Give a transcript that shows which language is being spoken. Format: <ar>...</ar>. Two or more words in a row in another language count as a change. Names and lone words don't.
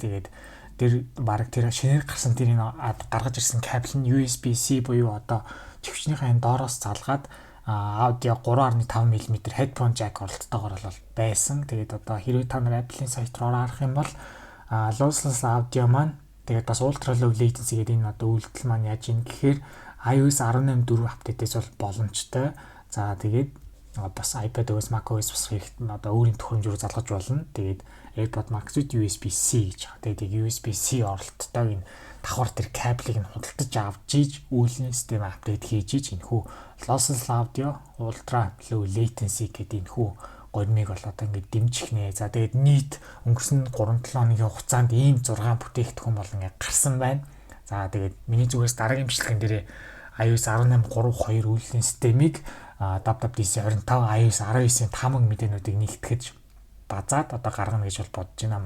<mn>Тэгээд тэр баг тэр шинээр гарсан тэрийг гаргаж ирсэн кабель нь USB-C буюу одоо чихвчнийхээ доороос залгаад аудио 3.5 мм</mn> <en>headphone jack</en> <mn>оролцоотойгоор бол байсан. Тэгээд одоо хэрвээ та нар Apple-ийн сайт руу орох юм бол</mn> <en>lossless audio</en> <mn>маань тэгээд бас</mn> <en>ultra low latency</en> <mn>гэдэг энэ одоо үйлдэл маань яаж ийн гэхээр iOS 18.4 апдейтээс бол боломжтой. За тэгээд бас iPadOS, macOS бас хэрэгтэй одоо өөрийн төхөөрөмжөөр залгаж болно. Тэгээд AirPods Max with USB-C гэж байгаа. Тэгээд USB-C оролттой энэ давхар тэр кабелийг нь худалдаж авч ийж үйлдвэрлэлийн систем апдейт хийж ийж энэхүү</mn> <en>lossless audio, ultra low latency</en> <mn>гэдэг энэхүү гормыг бол одоо ингээд дэмжих нэ. За тэгээд нийт өнгөрсөн 3-7 хоногийн хугацаанд ийм 6 бүтээгдэхүүн бол ингээд гарсан байна. За тэгээд миний зүгээс дараагийн бичлэгэн дээрээ iOS 18.3.2 үйлдвэрлэлийн системийг WWDC 25 iOS 19-ийн тамга мэдээнүүдийг нэгтгэж базаад одоо гаргана гэж бол бодож байна.</mn>